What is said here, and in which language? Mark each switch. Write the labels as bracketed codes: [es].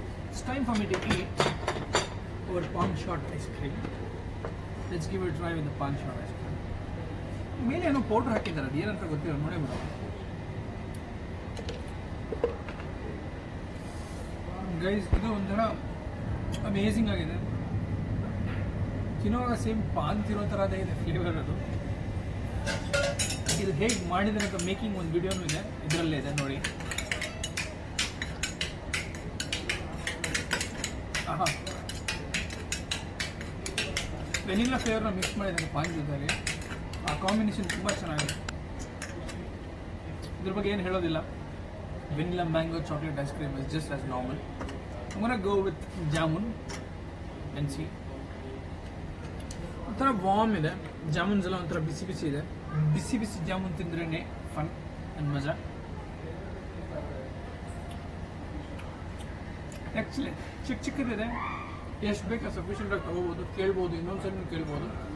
[en] It's time for me to eat our pawn shot ice cream. Let's give it a try with the pawn shot ice cream. [kn] ಮೇಲೆ ಏನೋ powder ಹಾಕಿದ್ದಾರೆ, ಅದು ಏನಂತ ಗೊತ್ತಿಲ್ಲ, ನೋಡೇ ಬಿಡೋಣ. ಗೈಸ್, ಇದು ಒಂಥರ ಅಮೇಝಿಂಗ್ ಆಗಿದೆ. ತಿನ್ನೋವಾಗ ಸೇಮ್ ಪಾನ್ ತಿನ್ನೋ ಥರದೇ ಇದೆ ಫ್ಲೇವರ್. ಅದು ಇದು ಹೇಗೆ ಮಾಡಿದರೆ ಅಂತ ಮೇಕಿಂಗ್ ಒಂದು ವಿಡಿಯೋನೂ ಇದೆ, ಇದರಲ್ಲೇ ಇದೆ ನೋಡಿ. ಆಹಾ, ವೆನಿಲಾ ಫ್ಲೇವರ್ನ ಮಿಕ್ಸ್ ಮಾಡಿದ್ದಾರೆ ಪಾನ್ ಜೊತೆಲಿ. ಆ ಕಾಂಬಿನೇಷನ್ ತುಂಬ ಚೆನ್ನಾಗಿದೆ. ಇದ್ರ ಬಗ್ಗೆ ಏನು ಹೇಳೋದಿಲ್ಲ. [en] Vanilla mango chocolate ice cream is just as normal. I'm gonna go with jamun and see. [kn] ಒಂಥರ ವಾರ್ಮ್ ಇದೆ, ಜಾಮೂನ್ಸ್ ಎಲ್ಲ ಒಂಥರ ಬಿಸಿ ಬಿಸಿ ಇದೆ. ಬಿಸಿ ಬಿಸಿ ಜಾಮೂನ್ ತಿಂದ್ರೇ ಫನ್ ಅಂಡ್ ಮಜಾ. ಆ್ಯಕ್ಚುಲಿ ಚಿಕ್ಕ ಚಿಕ್ಕದಿದೆ, ಎಷ್ಟು ಬೇಕಾ ಸಫಿಷಿಯೆಂಟಾಗಿ ತೊಗೋಬೋದು, ಕೇಳ್ಬೋದು, ಇನ್ನೊಂದು ಸಲ ಕೇಳ್ಬೋದು.